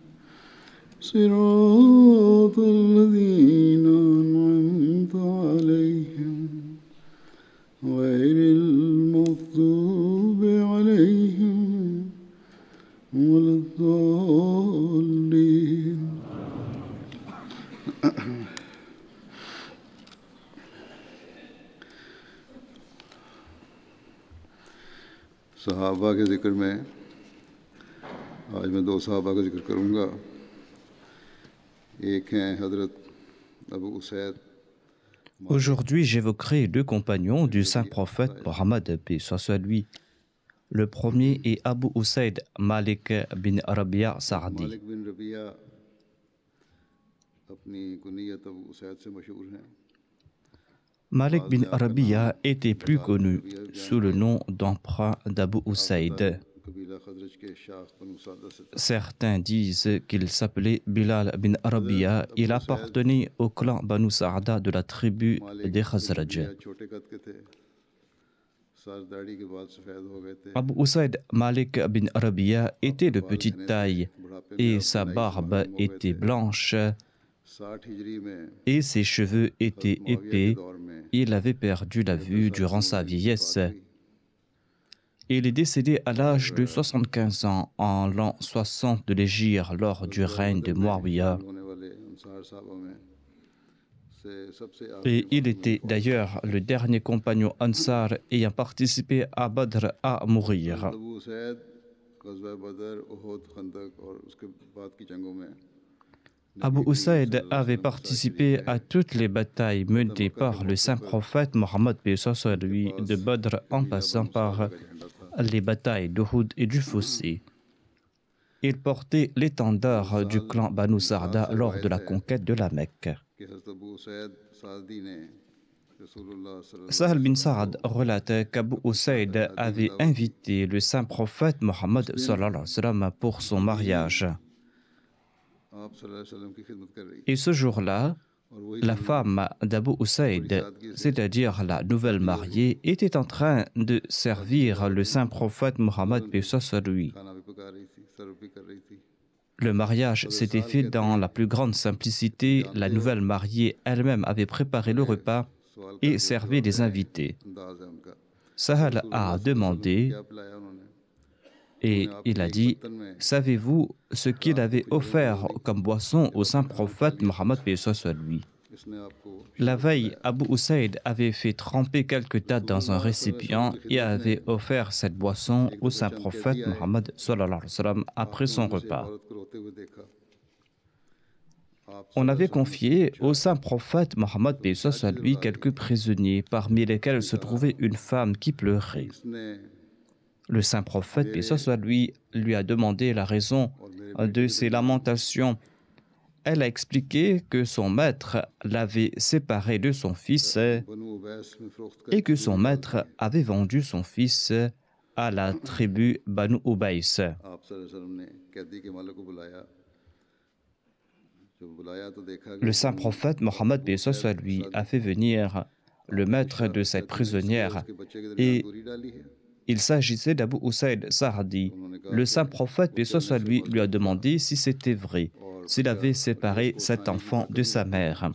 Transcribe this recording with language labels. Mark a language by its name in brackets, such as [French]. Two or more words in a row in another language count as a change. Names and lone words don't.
[Arabic] صراط الذين أنعمت عليهم غير المغضوب عليهم ولا الضالين. [Hindi] सहाबा के ज़िक्र में आज मैं दो सहाबा का ज़िक्र करूँगा. एक हैं हज़रत अबू उसैद. [French] Aujourd'hui, j'évoquerai deux compagnons du saint prophète Mohammed, paix soit sur lui. Le premier est Abu Usaid Malik bin Rabi'a Sa'di. [Hindi] मालिक बिन रबिया अपनी कुनियत अबू उसैद से मशहूर हैं. [French] Malik bin Rabi'a était plus connu sous le nom d'emprunt d'Abu Usaid. [Hindi] कबीला खजरज के शाख बनु सादा से था. [French] Certains disent qu'il s'appelait Bilal bin Rabi'a. Il appartenait au clan Banu Sa'da de la tribu des Khazraj. [Hindi] छोटे कद के थे. सार दाढ़ी के बाद सफेद हो गए थे. [French] Abu Usaid Malik bin Rabi'a était de petite taille et sa barbe était blanche [Hindi] 60 हिजरी में [French] et ses cheveux étaient épais. Il avait perdu la vue durant sa vieillesse. Il est décédé à l'âge de 75 ans en l'an 60 de l'Hégire lors du règne de Muawiyah. [Hindi] होने वाले अंसार साहबा में से सबसे [French] Et il était d'ailleurs le dernier compagnon Ansar ayant participé à Badr à mourir. [Hindi] अबू सैद ग़ज़वा बदर उहद खंदक और उसके बाद की जंगों में [French] Abu Usaid avait participé à toutes les batailles menées par le saint prophète Mohammed paix soit sur lui, de Badr en passant par les batailles d'Uhud et du Fossé. Il portait l'étendard du clan Banu Sarda lors de la conquête de la Mecque. [Hindi] कि हज़रत अबू सैद सादी ने [Arabic] رسول الله صلى الله [French] Sahal bin Sa'ad relate qu'Abu Usaid avait invité le saint prophète Mohammed [Arabic] صلى الله عليه وسلم [French] pour son mariage. [Hindi] आप [Arabic] صلى الله عليه وسلم [Hindi] की खिदमत कर रही [French] Et ce jour-là, [Hindi] और वही [French] la femme d'Abu Usaid, c'est-à-dire la nouvelle mariée, était en train de servir le saint prophète Mohammed paix soit sur lui. [Hindi] खाना भी पका रही थी, सर्व भी कर रही थी. [French] Le mariage s'était fait dans la plus grande simplicité. La nouvelle mariée elle-même avait préparé le repas et servait les invités. [Hindi] अंदाज है उनका. [French] Sahal a demandé [Hindi] क्या पिलाया उन्होंने? [French] et il a dit: savez-vous ce qu'il avait offert comme boisson au saint prophète Mohammed paix soit sur lui? [Hindi] इसने आपको [French] La veille, Abu Usaid avait fait tremper quelques dattes dans un récipient et avait offert cette boisson au saint prophète Mohammed [Arabic] صلى الله عليه وسلم [French] après son repas. [Hindi] औरत को रोते हुए देखा. आप [French] On avait confié au saint prophète Mohammed paix soit sur lui quelques prisonniers, parmi lesquels se trouvait une femme qui pleurait. [Hindi] इसने [French] Le saint prophète paix soit sur lui a demandé la raison de ses lamentations. Elle a expliqué que son maître l'avait séparé de son fils [Hindi] बनु उबैस में फरोख्त कर [French] et que son maître avait vendu son fils à la tribu Banu Ubays. [Hindi] आप [Arabic] صلى الله عليه وسلم [Hindi] ने कैदी के मालिक को बुलाया. जब बुलाया तो देखा कि [French] Le saint prophète Mohammed paix soit sur lui a fait venir le maître de cette prisonnière, et il s'agissait d'Abu Usaid Sa'di. Le saint prophète, paix soit lui, lui a demandé si c'était vrai, s'il avait séparé cet enfant de sa mère.